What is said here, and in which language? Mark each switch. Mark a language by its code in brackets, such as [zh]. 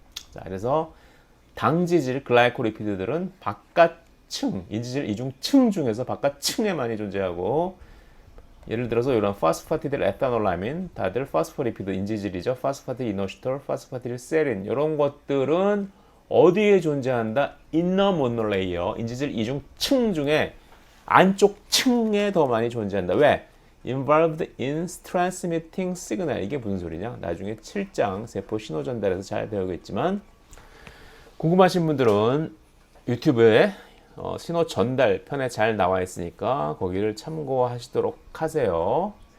[ko] 자, 그래서 당지질 글라이코리피드들은 바깥층, 인지질 이중층 중에서 바깥층에 많이 존재하고, 예를 들어서 이런 파스파티딜 에탄올라민, 다들 파스포리피드 인지질이죠. 파스파티딜 이노시톨, 파스파티딜 세린, 이런 것들은 어디에 존재한다? 인너 모노레이어, 인지질 이중층 중에 안쪽 층에 더 많이 존재한다. 왜? [en] Involved in transmitting signal. [ko] 이게 무슨 소리냐? 나중에 7장 세포 신호 전달에서 잘 배우겠지만, 궁금하신 분들은 유튜브에 신호 전달 편에 잘 나와 있으니까 거기를 참고하시도록 하세요.